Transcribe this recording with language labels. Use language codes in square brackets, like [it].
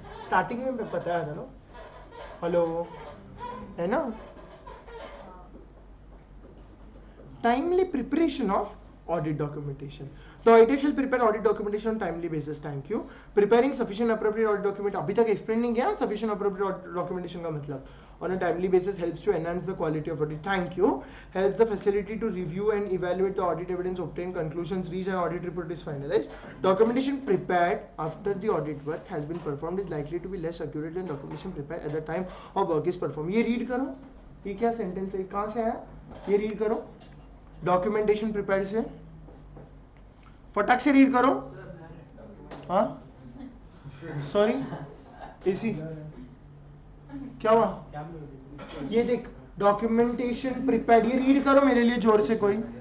[hi] Starting में मैं बताया था ना, हेलो है ना। [en] Timely preparation of audit documentation. The auditor shall prepare audit documentation on timely basis. Thank you. Preparing sufficient appropriate audit document. [hi] अभी तक explain नहीं किया [en] sufficient appropriate audit documentation का मतलब. On a timely basis helps to enhance the quality of audit. Thank you. Helps the facility to review and evaluate the audit evidence, obtain conclusions, reach an audit report is finalized. Documentation prepared after the audit work has been performed is likely to be less accurate than documentation prepared at the time of work is performed. [hi] ये read करो, ये क्या sentence है, कहाँ से आया, ये read करो। डॉक्यूमेंटेशन प्रिपेयर से फटाक से रीड करो। हाँ सॉरी एसी क्या हुआ, ये देख डॉक्यूमेंटेशन प्रिपेयर, ये रीड करो मेरे लिए जोर से कोई।